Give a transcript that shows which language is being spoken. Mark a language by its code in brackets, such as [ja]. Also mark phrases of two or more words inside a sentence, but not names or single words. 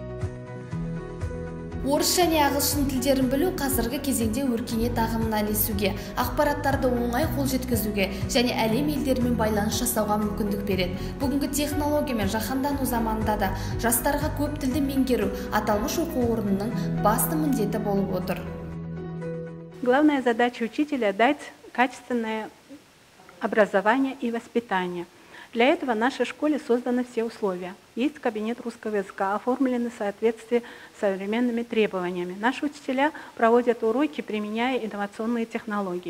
[kk] Орыс және ағылшын тілдерін білу қазіргі кезеңде өркениет ағымына ілесуге, ақпараттарды оңай қол жеткізуге және әлем елдерімен байланыс жасауға мүмкіндік береді. Бүгінгі технология мен жаһандану заманында да жастарға көп тілді меңгеру аталмыш оқу орнының басты міндеті болып отыр. [ru] Главная задача учителя – дать качественное образование и воспитание. Для этого в нашей школе созданы все условия. Есть кабинет русского языка, оформленный в соответствии с современными требованиями. Наши учителя проводят уроки, применяя инновационные технологии.